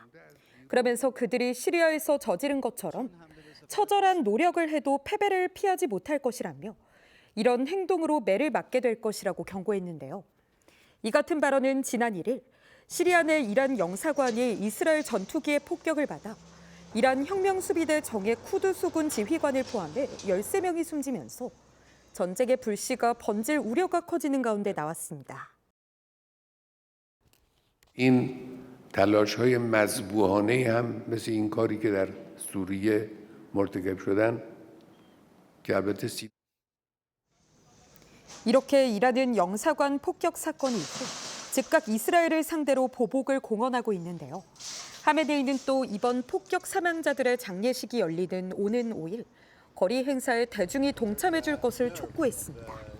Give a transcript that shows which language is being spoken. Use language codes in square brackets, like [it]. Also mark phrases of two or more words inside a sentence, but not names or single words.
[ko] 그러면서 그들이 시리아에서 저지른 것처럼 처절한 노력을 해도 패배를 피하지 못할 것이라며 이런 행동으로 매를 맞게 될 것이라고 경고했는데요. 이 같은 발언은 지난 1일 시리아 내 이란 영사관이 이스라엘 전투기의 폭격을 받아 이란 혁명수비대 정예 쿠드수군 지휘관을 포함해 13명이 숨지면서 전쟁의 불씨가 번질 우려가 커지는 가운데 나왔습니다. [fa] این تلاش‌های مذبوحانه‌ای هم مثل این کاری که در سوریه مرتکب شدن که البته [ko] 이렇게 이란은 영사관 폭격 사건 이후 즉각 이스라엘을 상대로 보복을 공언하고 있는데요. 하메네이는 또 이번 폭격 사망자들의 장례식이 열리는 오는 5일 거리 행사에 대중이 동참해 줄 것을 촉구했습니다.